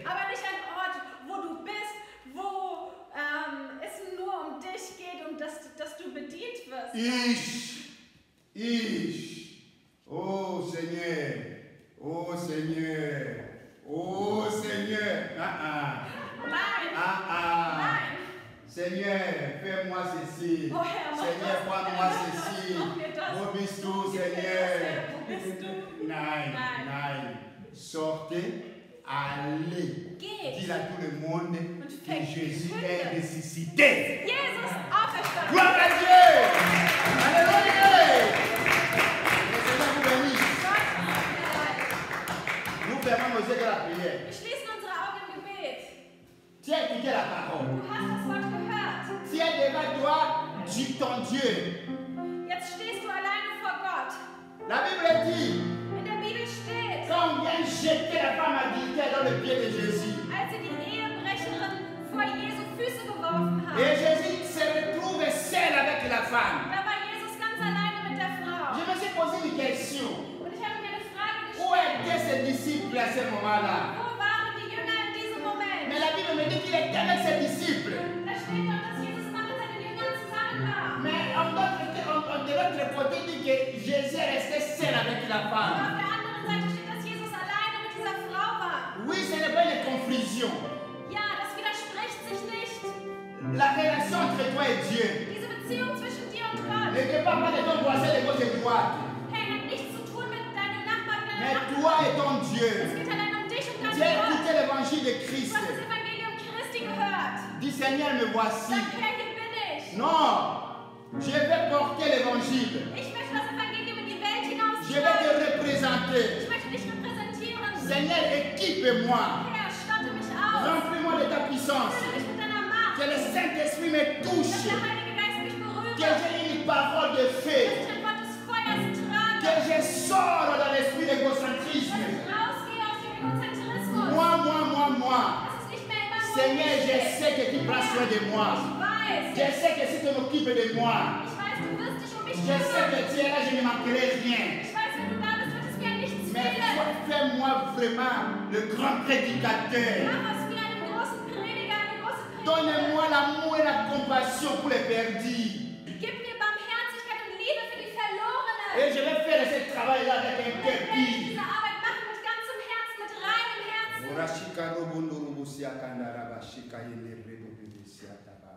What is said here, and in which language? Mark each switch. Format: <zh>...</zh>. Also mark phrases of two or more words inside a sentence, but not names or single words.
<de>Aber nicht ein Ort, wo du bist, wo es nur um dich geht und dass du bedient wirst.</de> <fr>Oh Seigneur. Oh Seigneur. Oh Seigneur.</fr> <de>Nein, Ah ah. nein.</de> <fr>Seigneur. fais-moi ceci.</fr> <de>Oh Herr, mach</de> <fr>Seigneur,</fr> <de>das.</de> <fr>prends-moi</fr> <de>Herr,</de> <fr>ceci.</fr> <de>mach mir das. Wo bist du, Gib mir das,</de> <fr>Seigneur?</fr> <de>Herr. Wo bist du? Nein, Nein. nein.</de> <fr>Sortez, allez.</fr> <de>Geht.</de> <fr>Dis à tout le monde que Jésus</fr> <de>verkünde.</de> <fr>est ressuscité.</fr> <de>Jesus auferstanden.</de> <fr>Gloire à Dieu. Alléluia. Le Seigneur vous bénisse. Nous fermons nos yeux de la prière.</fr> <de>Wir schließen unsere Augen im Gebet.</de> <fr>Tu as écouté la parole.</fr> <de>Du hast das Wort gehört.</de> <fr>Tu es devant toi, ton Dieu.</fr> <de>Jetzt stehst du alleine vor Gott.</de> <fr>La Bible dit,</fr> <de>In der Bibel steht,</de> <fr>quand on vient jeter la femme adultère dans le pied de Jésus,</fr> <de>als sie die Ehebrecherin vor Jesu Füße geworfen haben,</de> <fr>et Jésus se retrouve seul avec la femme.</fr> <de>da war Jesus ganz alleine mit der Frau.</de> <fr>Je me suis posé une question.</fr> <de>Und ich habe mir eine Frage</de> <fr>Où</fr> <de>gestellt.</de> <fr>étaient ses disciples à ce moment-là?</fr> <de>Wo waren die Jünger in diesem Moment?</de> <fr>Mais la Bible me dit qu'il était avec ses disciples.</fr> <de>Da steht doch, dass Jesus immer mit seinen Jüngern zusammen war.</de> <fr>Mais de l'autre côté, dit que Jésus est resté seul avec la</fr> <de>Aber</de> <fr>femme.</fr> <de>auf der anderen Seite steht, dass Jesus alleine mit dieser Frau war.</de> <fr>Oui, ce n'est pas une confusion.</fr> <de>Ja, das widerspricht sich nicht.</de> <fr>La relation entre toi et Dieu</fr> <de>Diese Beziehung zwischen dir und Gott,</de> <fr>ne dépend pas de ton voisin de gauche et de droite.</fr> <de>hey, hat nichts zu tun mit deinem Nachbarn, mit</de> <fr>Mais</fr> <de>deiner</de> <fr>toi</fr> <de>Nachbarin.</de> <fr>et ton Dieu.</fr> <de>Es geht allein um dich und</de> <fr>Tu as</fr> <de>deinen Gott.</de> <fr>écouté l'évangile de</fr> <de>Du</de> <fr>Christ.</fr> <de>hast das Evangelium Christi gehört.</de> <fr>Dis Seigneur, me voici.</fr> <de>Sag, Herr, hier bin ich.</de> <fr>Non, je vais porter l'évangile.</fr> <de>Ich möchte das Evangelium in die Welt</de> <fr>Je vais</fr> <de>hinausstragen.</de> <fr>te représenter.</fr> <de>Ich möchte dich repräsentieren.</de> <fr>Seigneur, équipe-moi.</fr> <de>Herr, statte mich aus.</de> <fr>Remplis-moi de ta puissance.</fr> <de>Fülle mich mit deiner Macht.</de> <fr>Que le Saint-Esprit me</fr> <de>Dass</de> <fr>touche.</fr> <de>der Heilige Geist mich berühre.</de> <fr>Que j'ai une parole de</fr> <de>Dass</de> <fr>feu.</fr> <de>ich ein Wort des Feuers trage.</de> <fr>Que je sors dans l'esprit</fr> <de>Dass</de> <fr>d'égocentrisme.</fr> <de>ich rausgehe aus dem Egozentrismus.</de> <fr>Moi.</fr> <de>Dass es nicht mehr immer nur</de> <fr>Seigneur,</fr> <de>um mich</de> <fr>je</fr> <de>geht.</de> <fr>sais que tu prends soin de moi.</fr> <de>Ich</de> <fr>Je</fr> <de>weiß.</de> <fr>sais que si tu t'occupes de moi,</fr> <de>Ich weiß, du wirst dich um mich</de> <fr>je sais</fr> <de>kümmern.</de> <fr>que tu es là, je ne manquerai rien.</fr> <de>Ich weiß, wenn du da bist, wird es mir an nichts</de> <fr>Mais</fr> <de>fehlen.</de> <fr>fais-moi vraiment le grand prédicateur.</fr> <de>Mach aus mir einen großen Prediger, eine große Predigerin.</de> <fr>Donne-moi l'amour et la compassion pour les perdus.</fr> <de>Gib mir Barmherzigkeit und Liebe für die Verlorenen.</de> <fr>Et je vais faire ce travail-là avec un</fr> <de>Und</de> <fr>cœur</fr> <de>ich werde</de> <fr>pur.</fr> <de>diese Arbeit machen mit ganzem Herzen, mit reinem Herzen. Orashika robondo robosia kandara bashika yele rebo bibisiata.</de>